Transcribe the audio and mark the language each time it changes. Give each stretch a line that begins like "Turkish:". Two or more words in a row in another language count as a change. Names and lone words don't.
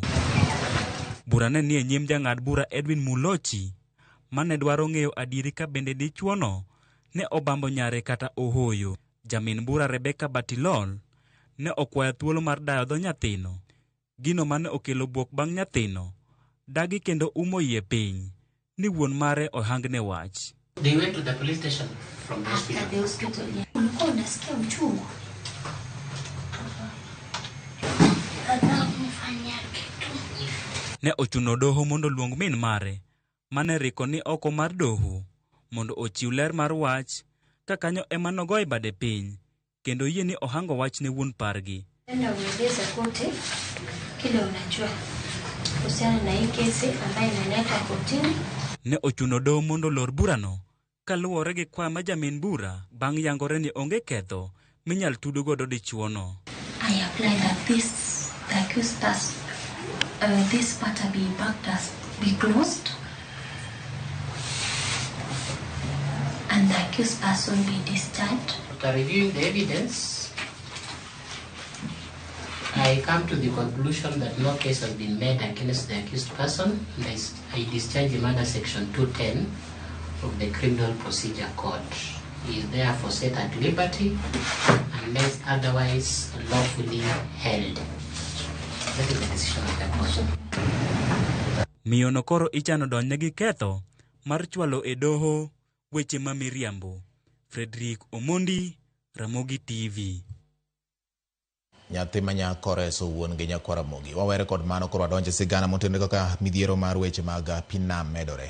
Luo (Kenya and Tanzania): Bura ne nie nyim jang'ad bura Edwin Mulochi mane dwaro ng'eyo adieri ka bende dichuono ne obambo nyare kata ohoyo. Jamin bura Rebecca Batilol ne okwayo thuolo mar dayo dho nyathino. Gino mane okelo buok bang' nyathino dagi kendo umo yie piny ni wuon mare ohangne wach.
English: They went to the police station from the hospital. After the hospital, yeah.
Swahili: Ulikuwa unasikia uchungu.
Luo (Kenya and Tanzania): Ne ochuno doho mondo luong min mare mane riko ni oko mar doho mondo ochiw ler mar wach ka kanyo ema nogoye bade piny kendo yie ni ohango wach ne wuon pargi.
Swahili: Nenda ueleze kote kile unajua kuhusiana na hii kesi ambayo inaleta kotini.
Luo (Kenya and Tanzania): Ne ochuno doho mondo lor burano kaluwore gi kwa ma jamin bura bang' yangore ni onge ketho minyal tudo godo dichuono.
English: I apply that this part be backed as be closed and the accused person be discharged. After reviewing the evidence, I come to the conclusion that no case has been made against the accused person. I discharge him under section 210 of the Criminal Procedure Code. He is therefore set at liberty unless otherwise lawfully held. That is the decision of the court.
Luo (Kenya and Tanzania): Miyono koro ichano donjne gi ketho mar chwalo e doho weche ma miriambo. Frederick Omondi, Ramogi TV. Nyathi manyako reso wuon gi nyakwara Ramogi. Wawere kod mano koro wadonje sigana motenore kaka midhiero mar weche mag pinam medore.